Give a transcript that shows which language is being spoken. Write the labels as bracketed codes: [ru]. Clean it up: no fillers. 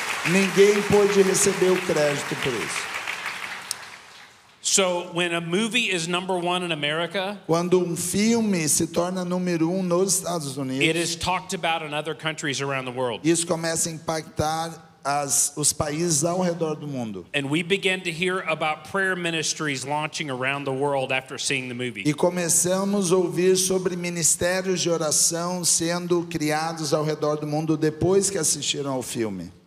[pt] Ninguém pôde receber o crédito por isso. [en] So when a movie is #1 in America, [pt] Quando um filme se torna número 1 nos Estados [en] it [pt] Unidos, [en] is talked about in other countries around the world. [pt] isso começa a impactar os países ao redor do mundo. [en] And we began to hear about prayer ministries launching around the world after seeing the movie. [pt] E começamos a ouvir sobre ministérios de oração sendo criados ao redor do mundo depois que assistiram ao filme.